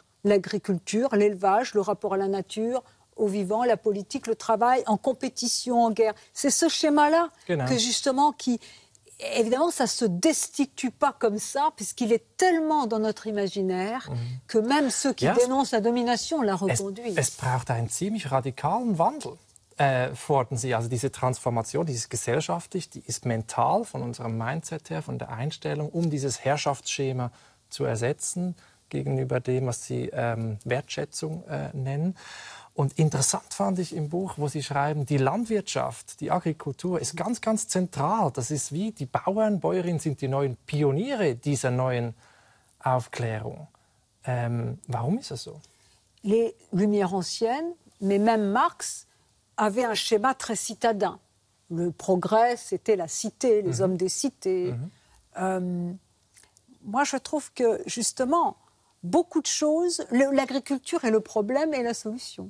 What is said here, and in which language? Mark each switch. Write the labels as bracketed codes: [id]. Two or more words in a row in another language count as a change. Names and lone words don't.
[fr] L'agriculture, l'élevage, le rapport à la nature, au vivant, la politique, le travail, en compétition, en guerre. C'est ce schéma-là que justement évidemment, ça ne se destitue pas comme ça, puisqu'il est tellement dans notre imaginaire que même ceux qui dénoncent la domination la reconduisent. [de] Es braucht einen ziemlich radikalen Wandel, fordern Sie. Also diese Transformation, die ist gesellschaftlich, die ist mental von unserem Mindset her, von der Einstellung, um dieses Herrschaftsschema zu ersetzen. gegenüber dem, was Sie Wertschätzung nennen. Und interessant fand ich im Buch, wo Sie schreiben, die Landwirtschaft, die Agrikultur ist ganz, ganz zentral. Das ist wie die Bauern, Bäuerinnen sind die neuen Pioniere dieser neuen Aufklärung. Warum ist das so? [fr] Les Lumières anciennes, mais même Marx, avaient un schéma très citadin. Le progrès, c'était la cité, les hommes des cités. Moi, je trouve que, justement, beaucoup de choses, l'agriculture est le problème et la solution.